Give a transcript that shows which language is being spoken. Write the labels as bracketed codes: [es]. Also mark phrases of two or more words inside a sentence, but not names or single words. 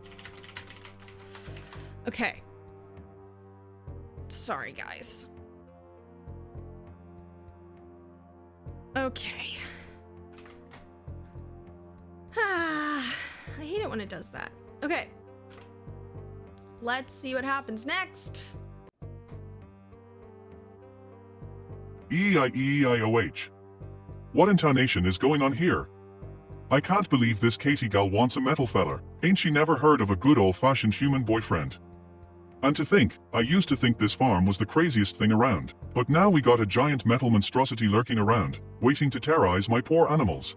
[en] Okay. Sorry, guys. Okay. I hate it when it does that. Okay. Let's see what happens next. E-I-E-I-O-H. What intonation is going on here? I can't believe this Katie gal wants a metal feller. Ain't she never heard of a good old-fashioned human boyfriend? And to think, I used to think this farm was the craziest thing around. But now we got a giant metal monstrosity lurking around, waiting to terrorize my poor animals.